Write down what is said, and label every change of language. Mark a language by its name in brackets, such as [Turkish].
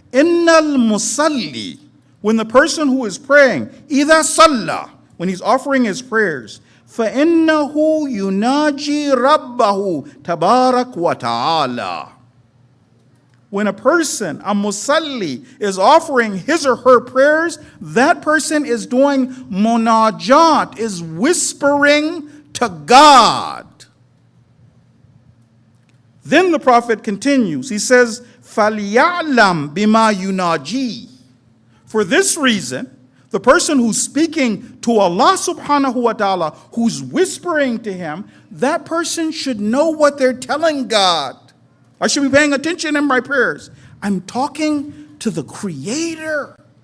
[Arabic] Innal musalli, [English] when the person who is praying, [Arabic] إِذَا صَلَّى, [English] when he's offering his prayers, [Arabic] فَإِنَّهُ يُنَاجِي رَبَّهُ تَبَارَكَ وَتَعَالَى. [English] When a person, a musalli, is offering his or her prayers, that person is doing munajat, is whispering to God. Then the Prophet continues. He says, [Arabic] فَلْيَعْلَمْ بِمَا يُنَاجِي. [English] For this reason, the person who's speaking to Allah subhanahu wa ta'ala, who's whispering to him, that person should know what they're telling God. I should be paying attention in my prayers. I'm talking to the Creator.